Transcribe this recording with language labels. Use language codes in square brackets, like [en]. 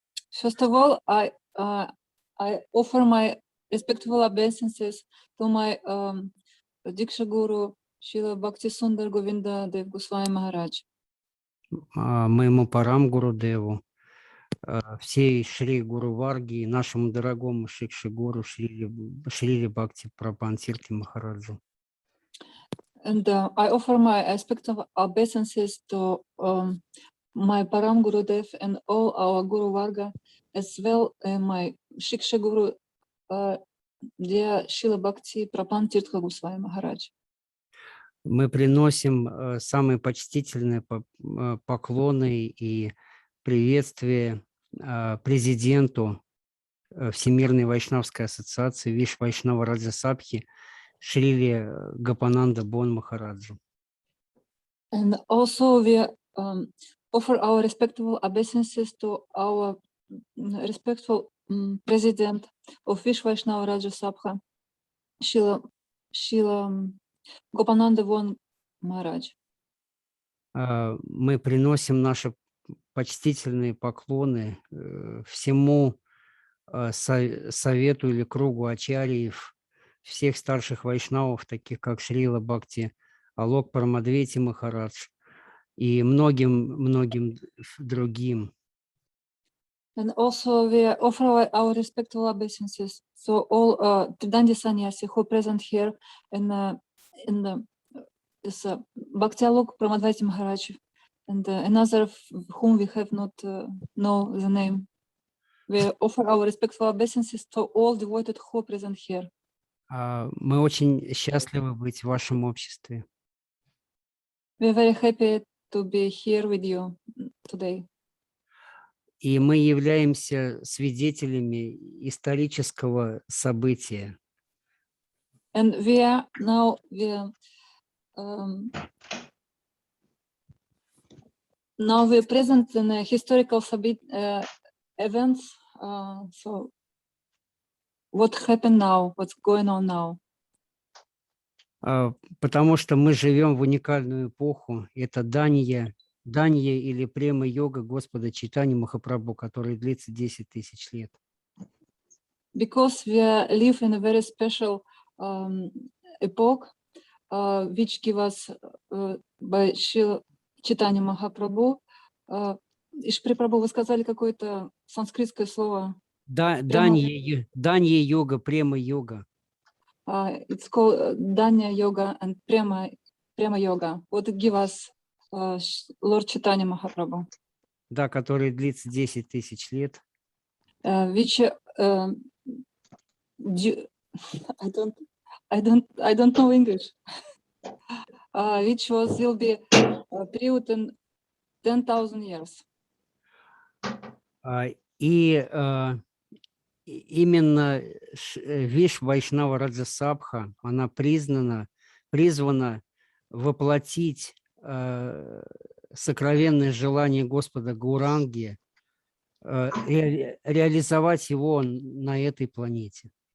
[en] First of all, I offer my respectful obeisances to my Diksha Guru Srila Bhakti Sundar Govinda Dev Goswami Maharaj, [ru] Моему Парам Гурудеву, всей Шри Гуру-варге и нашему дорогому Шикши Гуру Шриле Бхакти Прабху Махараджу. [en] and I offer my respectful obeisances to my Param Gurudev and all our Guru-varga, as well as my Shiksha Guru, dear Srila Bhakti Prabhu Goswami Maharaj. [ru] Мы приносим самые почтительные поклоны и приветствие президенту Всемирной Вайшнавской ассоциации Вайшнава Раджа Сабхи Шриле Гопананда Бон Махараджу. [en] And also we offer our respectful obeisances to our respectful president of Vaishnava Raja Sabha, Srila Gopananda Von Maharaj. [ru] Мы приносим наши почтительные поклоны всему совету или кругу ачарьев, всех старших вайшнавов, таких как Шрила Бхакти Алок Парамадвети Махарадж и многим другим. [en] And also we offer our respectful obeisances to all Tridandi Sannyasi who are present here in this Bhakti Alok Pramadvati Maharaj and another whom we have not know the name. We offer our respectful obeisances to all devoted who are present here. [ru] Мы очень счастливы быть в вашем обществе. [en] We are very happy to be here with you today. [ru] И мы являемся свидетелями исторического события. [en] And we are now we're present in a historical events. So what happened now? What's going on now? [ru] Потому что мы живем в уникальную эпоху. Это Дания или према-йога Господа Чайтаньи Махапрабху, который длится 10 тысяч лет. [en] Because we live in a very special epoch, which give us by Sri Caitanya Mahaprabhu. [ru] Иш Приya Prabhu, вы сказали какое-то санскритское слово. Дания йога, према-йога. [en] It's called Danya Yoga and Prema Yoga. What give us Lord Chaitanya Mahaprabhu? [ru] Да, который длится 10 тысяч лет. [en] Which I don't know English. Which will be period in 10,000 years. [ru] И именно Вайшнава Раджа Сабха, она призвана воплотить сокровенное желание Господа Гауранги, реализовать его на этой планете.